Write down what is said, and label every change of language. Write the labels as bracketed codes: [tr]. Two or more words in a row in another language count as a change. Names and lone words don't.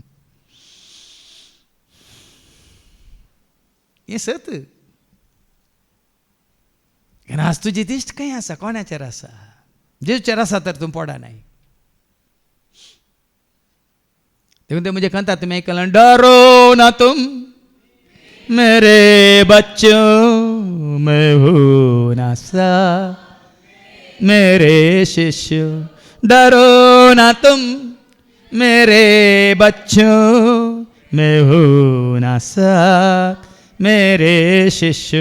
[kok] हें सत. आज तुजी दिश्ट खंय आसा, कोणाचेर आसा? जेजूचेर आसा तर तूं पडना. देखून ते म्हजे कंता तुमी आयकलां, [hi] डरो ना तुम मेरे बच्चों, मैं हूं ना सा मेरे शिष्य. डरो ना तुम मेरे बच्चों, मैं हूं ना सा मेरे शिष्य.